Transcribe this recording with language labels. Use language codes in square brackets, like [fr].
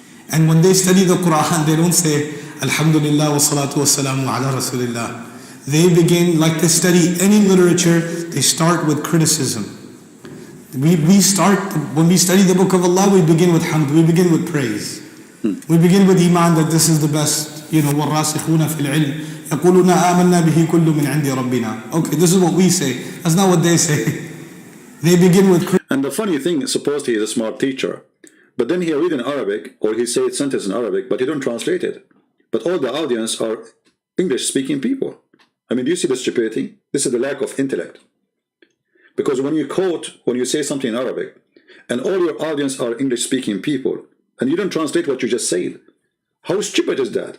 [en] And when they study the Quran, they don't say, [ar] Alhamdulillah wa salatu wa salamu ala Rasulillah. [en] They begin, like they study any literature, they start with criticism. We start, when we study the book of Allah, we begin with hamd, we begin with praise. We begin with iman, that this is the best, [ar] وَالرَّاسِخُونَ فِي الْعِلْمِ يَقُولُونَ آمَنَّا بِهِ كُلُّ مِنْ عِنْدِ رَبِّنَا. [en] Okay, this is what we say. That's not what they say. They begin with criticism. And the funny thing, suppose he is a smart teacher, but then he read in Arabic, or he say sentence in Arabic, but he don't translate it. But all the audience are English-speaking people. I mean, do you see the stupidity? This is the lack of intellect. Because when you quote, when you say something in Arabic, and all your audience are English-speaking people, and you don't translate what you just said, how stupid is that?